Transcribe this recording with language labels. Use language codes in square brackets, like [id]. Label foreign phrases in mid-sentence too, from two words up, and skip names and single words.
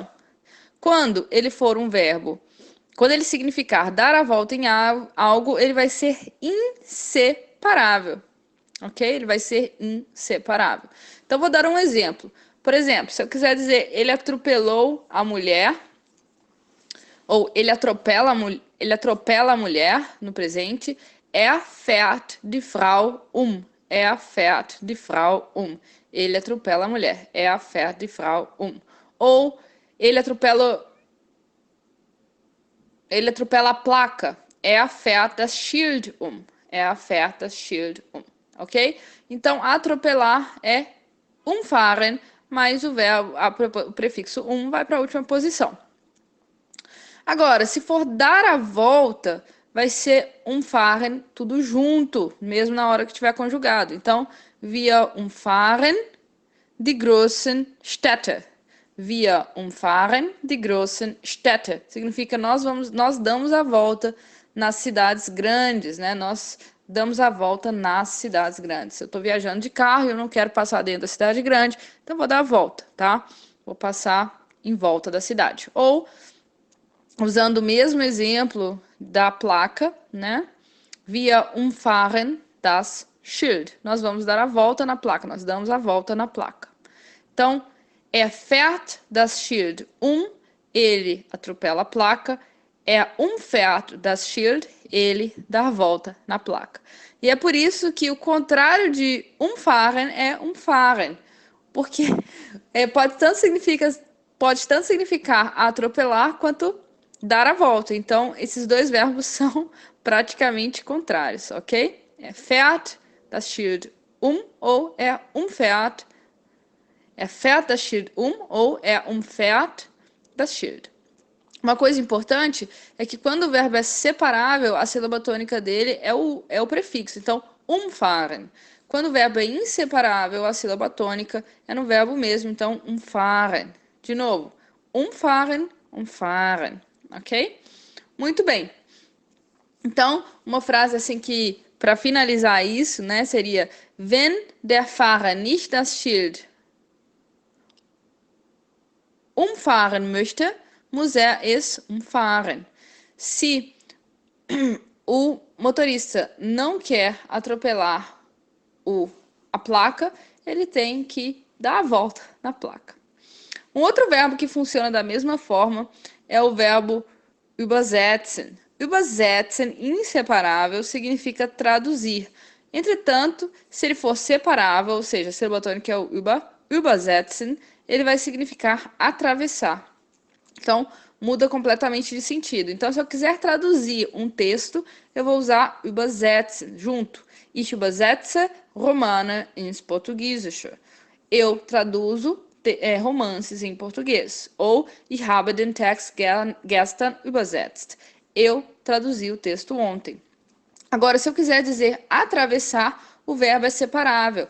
[pt] Quando ele for um verbo, quando ele significar dar a volta em algo, ele vai ser inseparável. Ok? Ele vai ser inseparável. Então, vou dar um exemplo. Por exemplo, se eu quiser dizer ele atropelou a mulher, ou ele atropela a mulher no presente, [de] fährt die Frau um. Fährt die Frau um. [pt] Ele atropela a mulher. [de] Fährt die Frau um. [pt] Ou ele atropela a placa. [de] Fährt das Schild um. Fährt das Schild um. Ok? [pt] Então, atropelar é umfahren, mas o prefixo vai para a última posição. Agora, se for dar a volta, vai ser umfahren tudo junto, mesmo na hora que tiver conjugado. Então, [de] wir umfahren die großen Städte. Wir umfahren die großen Städte. [pt] Significa nós damos a volta nas cidades grandes, né? Nós damos a volta nas cidades grandes. Eu estou viajando de carro e eu não quero passar dentro da cidade grande, então vou dar a volta, tá? Vou passar em volta da cidade. Ou usando o mesmo exemplo da placa, né? [de] Wir umfahren das Schild. [pt] Nós vamos dar a volta na placa, nós damos a volta na placa. Então, [de] fährt das Schild [pt] ele atropela a placa. [de] Umfährt das Schild, [pt] ele dá a volta na placa. E é por isso que o contrário de umfahren é umfahren. Porque pode tanto significar atropelar quanto dar a volta. Então, esses dois verbos são praticamente contrários, ok? [de] Fährt das Schild ou umfährt. Fährt das Schild ou umfährt das Schild. [pt] Uma coisa importante é que quando o verbo é separável, a sílaba tônica dele é o prefixo. Então, umfahren. Quando o verbo é inseparável, a sílaba tônica é no verbo mesmo. Então, umfahren. De novo, [de] umfahren, umfahren. [pt] Ok? Muito bem. Então, uma frase assim que, para finalizar isso, né, seria: [de] Wenn der Fahrer nicht das Schild umfahren möchte, muss es umfahren. [pt] Se o motorista não quer atropelar a placa, ele tem que dar a volta na placa. Um outro verbo que funciona da mesma forma é o verbo übersetzen. Übersetzen, inseparável, significa traduzir. Entretanto, se ele for separável, ou seja, ser botânico que é o übersetzen, ele vai significar atravessar. Então, muda completamente de sentido. Então, se eu quiser traduzir um texto, eu vou usar übersetzen junto. [de] Ich übersetze Romane ins Portugiesische. [pt] Eu traduzo romances em português. [de] Ou ich habe den Text gestern übersetzt. [pt] Eu traduzi o texto ontem. Agora, se eu quiser dizer atravessar, o verbo é separável.